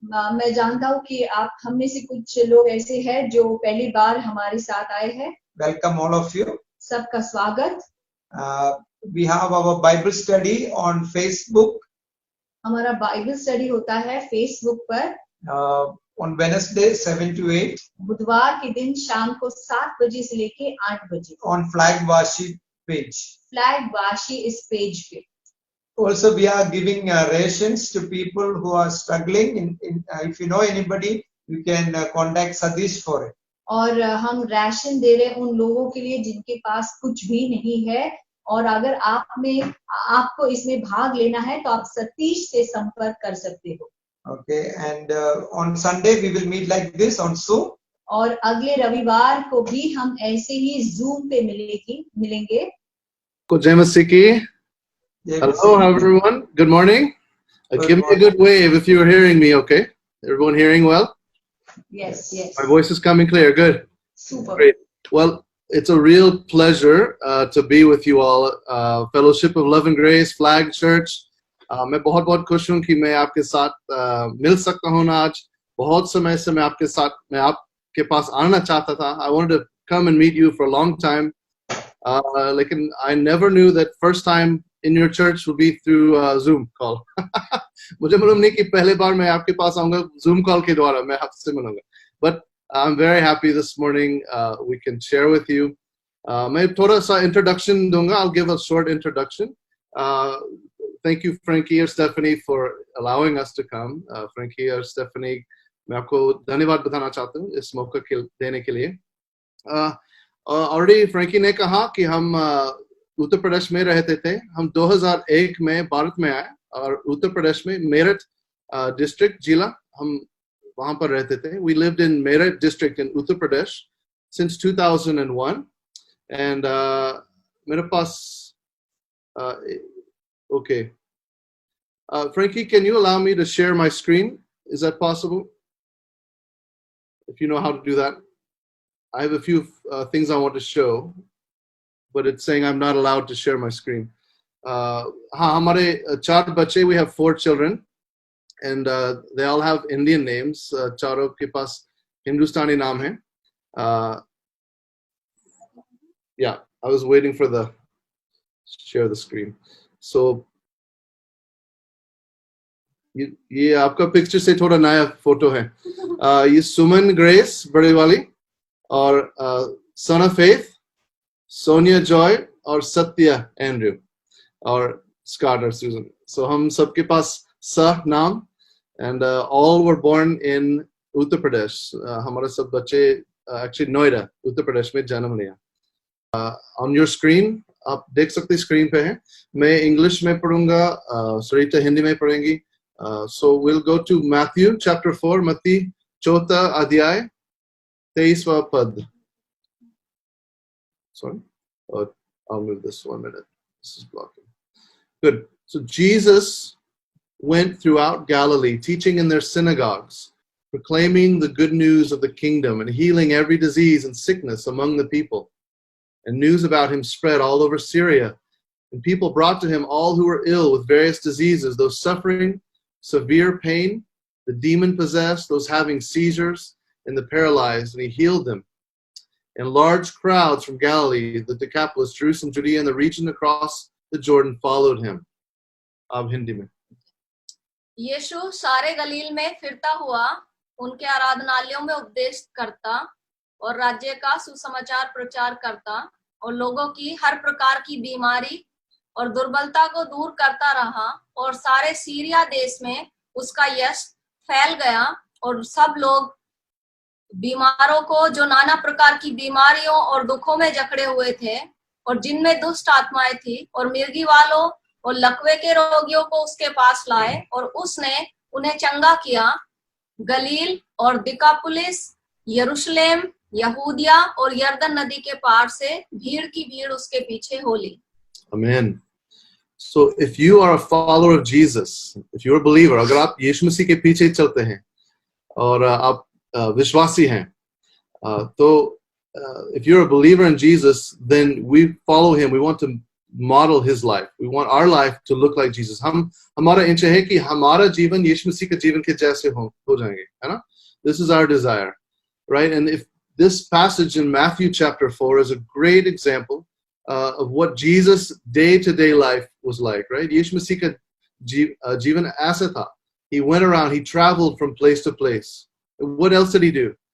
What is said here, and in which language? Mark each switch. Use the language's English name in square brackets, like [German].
[Hindi] मैं जानता हूँ कि आप हम में से कुछ लोग ऐसे हैं जो पहली बार हमारे साथ आए हैं। [English] Welcome all of you. [Hindi] सबका स्वागत। [English] We have our Bible study on Facebook. [Hindi] हमारा बाइबल स्टडी होता है फेसबुक पर [English] On Wednesday 7 to 8. [Hindi] बुधवार के दिन शाम को 7 बजे से लेके 8 बजे। [English] On Flag Worship page. [Hindi] Flag Vashi इस पेज पे। [English] Also, we are giving rations to people who are struggling. If you know anybody, you can contact Sadish for it. [Hindi] और हम राशन दे रहे हैं उन लोगों के लिए जिनके पास कुछ भी नहीं है, और अगर आपको इसमें भाग लेना है तो आप सतीश से संपर्क कर सकते हो। [English] Okay, and on Sunday we will meet like this on Zoom. [Hindi] और अगले रविवार को भी हम ऐसे ही जूम पे मिलेंगे। Jai Masih ki. [English] Hello everyone, good morning. Give me a good wave if you are hearing me, okay? Everyone hearing well? Yes, yes. My voice is coming clear, good. Super. Great. Well, it's a real pleasure to be with you all. Fellowship of Love and Grace, Flag Church. [Hindi] मैं बहुत खुश हूँ कि मैं आपके साथ मिल सकता हूँ आज। बहुत समय से मैं आपके पास आना चाहता था. [English] I wanted to come and meet you for a long time. [Hindi] लेकिन [English] I never knew that first time in your church will be through Zoom call. [Hindi] मुझे मालूम नहीं कि पहले बार मैं आपके पास आऊँगा Zoom call के द्वारा मैं आपसे मिलूँगा. [English] But I'm very happy this morning we can share with you. [Hindi] मैं थोड़ा सा introduction दूँगा. [English] I'll give a short introduction. Thank you, Frankie or Stephanie, for allowing us to come. [Hindi] Frankie or Stephanie, मैं आपको धन्यवाद बताना चाहता हूँ इस मौका देने के लिए. [English] Already [Hindi] Frankie ने कहा कि हम उत्तर प्रदेश में रहते थे. हम 2001 में भारत में आए और उत्तर प्रदेश में मेरठ डिस्ट्रिक्ट जिला हम वहाँ पर रहते थे. [English] We lived in Meerut district in Uttar Pradesh since 2001, and [Hindi] मेरे पास [English] okay. Frankie, can you allow me to share my screen? Is that possible? If you know how to do that. I have a few things I want to show, but it's saying I'm not allowed to share my screen. [Hindi] हाँ, हमारे 4 बच्चे, [English] we have 4 children and they all have Indian names. [Hindi] चारों के पास हिंदुस्तानी नाम है. [English] Yeah, I was waiting for the share the screen. So [Hindi] ये आपका picture से थोड़ा नया फोटो है. ये सुमन ग्रेस बड़े वाली और son of faith Sonia Joy और सत्या एंड्रयू और स्कॉट और सूजन. सो हम सबके पास स नाम [English] and all were born in [Hindi] Uttar Pradesh. हमारे सब बच्चे एक्चुअली नोएडा उत्तर प्रदेश में जन्म लिया. [English] on your screen [Hindi] आप देख सकते स्क्रीन पे है. मैं इंग्लिश में पढ़ूंगा, सरिता हिंदी में पढ़ेंगी. [English] So we'll go to Matthew chapter 4, [Hindi] मत्ती 4 अध्याय 23वां पद. [English] Sorry, I'll move this 1 minute. This is blocking. Good. So Jesus went throughout Galilee, teaching in their synagogues, proclaiming the good news of the kingdom and healing every disease and sickness among the people. And news about him spread all over Syria. And people brought to him all who were ill with various diseases, those suffering severe pain, the demon-possessed, those having seizures, and the paralyzed, and he healed them. And large crowds from Galilee, the Decapolis, Jerusalem, Judea, and the region across the Jordan followed him. [Hindi] अब हिंदी में. यीशु सारे गलील में फिरता हुआ उनके आराधनालयों में उपदेश करता और राज्य का सुसमाचार प्रचार करता और लोगों की हर प्रकार की बीमारी और दुर्बलता को दूर करता रहा. और सारे सीरिया देश में उसका यश फैल गया और सब लोग बीमारों को, जो नाना प्रकार की बीमारियों और दुखों में जकड़े हुए थे और जिनमें दुष्ट आत्माएं थी और मिर्गी वालों और लकवे के रोगियों को उसके पास लाए और उसने उन्हें चंगा किया. गलील और दिकापुलिस, यरूशलेम, यहूदिया और यरदन नदी के पार से भीड़ की भीड़ उसके पीछे हो ली. [English] Amen. So if you are a follower of Jesus, if you're a believer, [Hindi] अगर आप यीशु मसीह के पीछे चलते हैं और आप विश्वासी हैं, तो [English] if you're a believer in Jesus, then we follow him. We want to model his life. We want our life to look like Jesus. [Hindi] हमारा इच्छा है कि हमारा जीवन यीशु मसीह के जीवन के जैसे हो जाएंगे, है ना? [English] This is our desire, right? And if this passage in Matthew chapter 4 is a great example of what Jesus' day-to-day life was like, right? [Hindi] यीशु मसीह का जीवन ऐसा था. [English] He went around, he traveled from place to place. What else did he do?